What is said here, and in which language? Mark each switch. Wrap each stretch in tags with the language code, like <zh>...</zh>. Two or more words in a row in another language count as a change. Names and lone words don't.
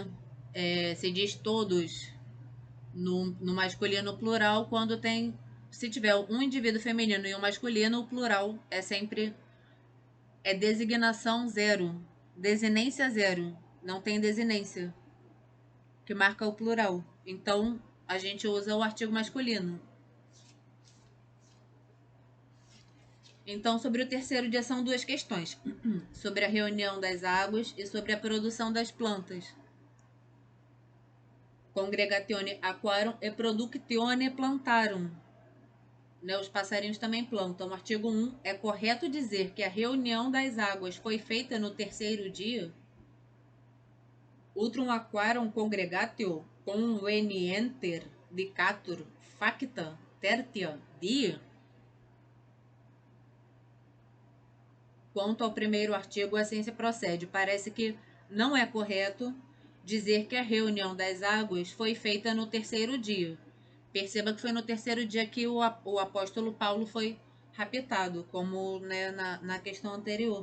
<pt>Se diz todos no masculino plural quando tem, se tiver um indivíduo feminino e um masculino, o plural é sempre designação zero, desinência zero, não tem desinência que marca o plural. Então, a gente usa o artigo masculino. Então, sobre o terceiro dia são duas questões: sobre a reunião das águas e sobre a produção das plantas.</pt> <la>Congregatione aquarum e productione plantarum.</la> <pt>Né, os passarinhos também plantam. Artigo 1. É correto dizer que a reunião das águas foi feita no terceiro dia?</pt> <la>Utrum aquarum congregatio convenienter dicatur facta tertia dia?</la> <pt>Quanto ao primeiro artigo, assim se procede. Parece que não é correto dizer que a reunião das águas foi feita no terceiro dia. Perceba que foi no terceiro dia que o apóstolo Paulo foi raptado, como, né, na questão anterior.</pt>